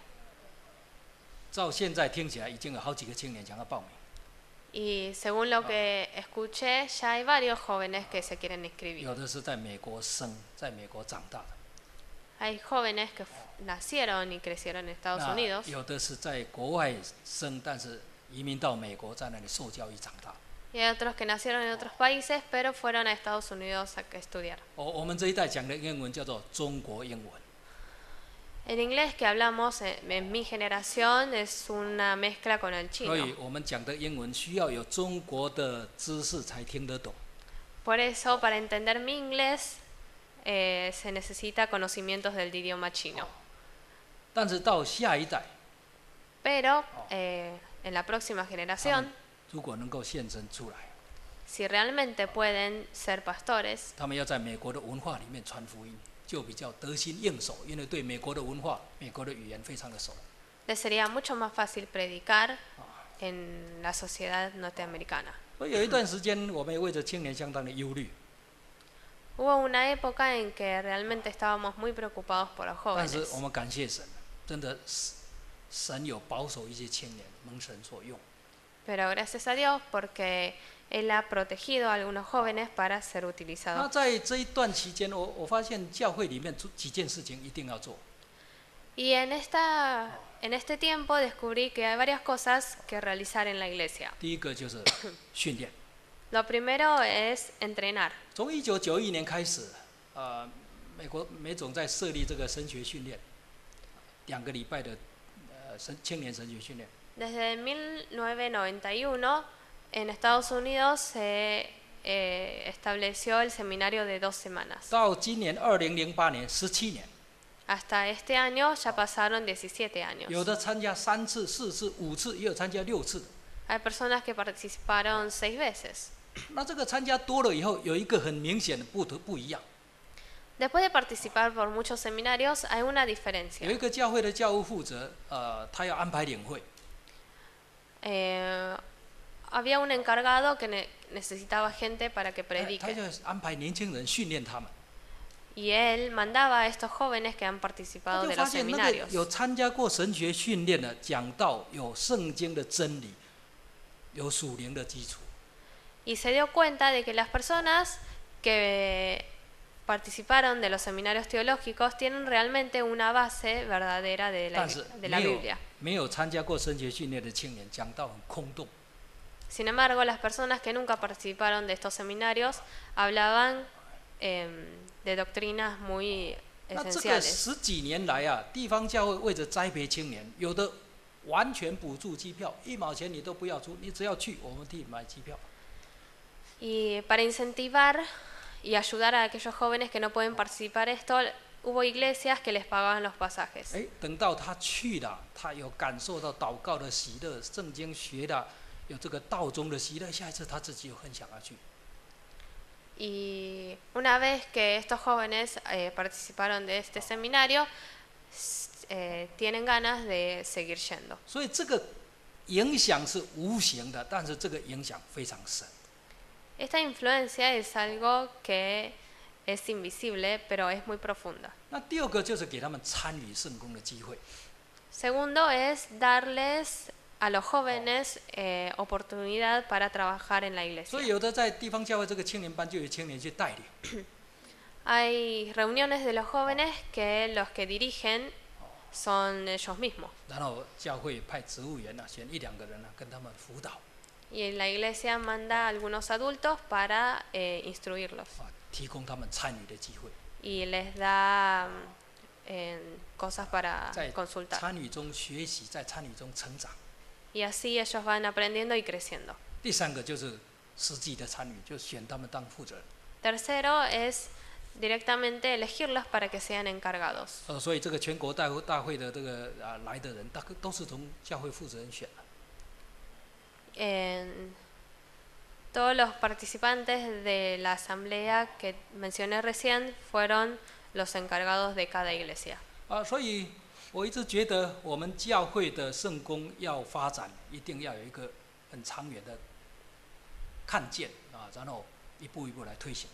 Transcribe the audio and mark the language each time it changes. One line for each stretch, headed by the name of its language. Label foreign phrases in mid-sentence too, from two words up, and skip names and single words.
Chinese: 照现在听起来，已经有好几个青年想要报名。
Spanish: Y según lo que escuché, ya hay varios jóvenes que se quieren inscribir.
Chinese: 有的是在美国生，在美国长大的。
Spanish: Hay jóvenes que nacieron y crecieron en Estados Unidos.
Chinese: 有的是在国外生，但是移民到美国，在那里受教育长大。
Spanish: Y hay otros que nacieron en otros países, pero fueron a Estados Unidos a estudiar.
Chinese: 我们这一代讲的英文叫做中国英文。
Spanish: El inglés que hablamos en mi generación es una mezcla con el
Chinese: 所以
Spanish: chino.
Chinese: 我们讲的英文需要有中国的知识才听得懂。
Spanish: Por eso, para entender mi inglés, se necesita conocimientos del idioma chino.
Chinese: 但是到下一代，
Spanish: Pero en la próxima generación,
Chinese: 如果能够献身出来，
Spanish: si realmente pueden ser pastores,
Chinese: 他们要在美国的文化里面传福音，就比较得心应手，因为对美国的文化、美国的语言非常的熟。
Spanish: les sería mucho más fácil predicar en la sociedad norteamericana.
Chinese: 所以有一段时间，我们也为着青年相当的忧虑。
Spanish: Hubo una época en que realmente estábamos muy preocupados por los
Chinese: 但是
Spanish: jóvenes.
Chinese: 我们感谢神，真的神有保守一些青年，蒙神所用。
Spanish: Pero gracias a Dios porque Él ha protegido a algunos jóvenes para ser
Chinese: 那
Spanish: utilizados.
Chinese: 在这一段期间，我发现教会里面几件事情一定要做。
Spanish: Y en este tiempo descubrí que hay varias cosas que realizar en la iglesia.
Chinese: 第一个就是训练。
Spanish: Lo primero es entrenar.
Chinese: 从1991年开始，美国美总在设立这个神学训练，2个礼拜的青年神学训练。
Spanish: Desde 1991 en Estados Unidos se estableció el seminario de 2 semanas.
Chinese: 到今年2008年，17年，
Spanish: Hasta este año ya pasaron 17 años.
Chinese: 有的参加3次、4次、5次，也有参加6次的。
Spanish: Hay personas que participaron 6 veces.
Chinese: 那这个参加多了以后，有一个很明显的不一样。
Spanish: Después de participar por muchos seminarios, hay una
Chinese: 有
Spanish: diferencia.
Chinese: 一个教会的教务负责，他要安排领会，
Spanish: Había un encargado que necesitaba gente para que
Chinese: 他就
Spanish: predique.
Chinese: 安排年轻人训练他们。
Spanish: Y él mandaba a estos jóvenes que han
Chinese: 他
Spanish: participado
Chinese: 就
Spanish: de
Chinese: 发
Spanish: los
Chinese: 现那个
Spanish: seminarios.
Chinese: 有参加过神学训练的，讲到有圣经的真理，有属灵的基础。
Spanish: Y se dio cuenta de que las personas que participaron de los seminarios teológicos tienen realmente una base verdadera de
Chinese: 但是
Spanish: la Biblia.
Chinese: 没有参加过神学训练的青年，讲到很空洞。
Spanish: Sin embargo, las personas que nunca participaron de estos seminarios hablaban de doctrinas muy
Chinese: 那这个
Spanish: esenciales.
Chinese: 10几年来啊，地方教会为着栽培青年，有的完全补助机票，1毛钱你都不要出，你只要去，我们替你买机票。
Spanish: Y para incentivar y ayudar a aquellos jóvenes que no pueden participar esto, hubo iglesias que les pagaban los pasajes.
Chinese: 等到他去了，他有感受到祷告的喜乐，圣经学了，有这个道中的喜乐，下一次他自己又很想要去。
Spanish: Y una vez que estos jóvenes participaron de este seminario, tienen ganas de seguir yendo.
Chinese: 所以这个影响是无形的，但是这个影响非常深。
Spanish: Esta influencia es algo que es invisible, pero es muy profunda.
Chinese: 那第2个就是给他们参与圣工的机会。
Spanish: Segundo es darles a los jóvenes oportunidad para trabajar en la
Chinese: 所以
Spanish: iglesia.
Chinese: 有的在地方教会这个青年班，就有青年去带领。
Spanish: Hay reuniones de los jóvenes que los que dirigen son ellos mismos.
Chinese: 然后教会派植物员选1、2个人跟他们辅导。
Spanish: Y la iglesia manda a algunos adultos para instruirlos
Chinese: 提供他们参与的机会，
Spanish: y les da cosas para
Chinese: 在
Spanish: consultar.
Chinese: 参与中学习，在参与中成长。
Spanish: Y así ellos van aprendiendo y creciendo.
Chinese: 第三个就是实际的参与，就选他们当负责人。
Spanish: Tercero es directamente elegirlos para que sean encargados.
Chinese: 所以这个全国大会的这个来的人，大概都是从教会负责人选的。
Spanish: Todos los participantes de la asamblea que mencioné recién fueron los encargados de cada iglesia.
Chinese: 所以我一直觉得，我们教会的圣工要发展，一定要有一个很长远的看见然后一步一步来推行。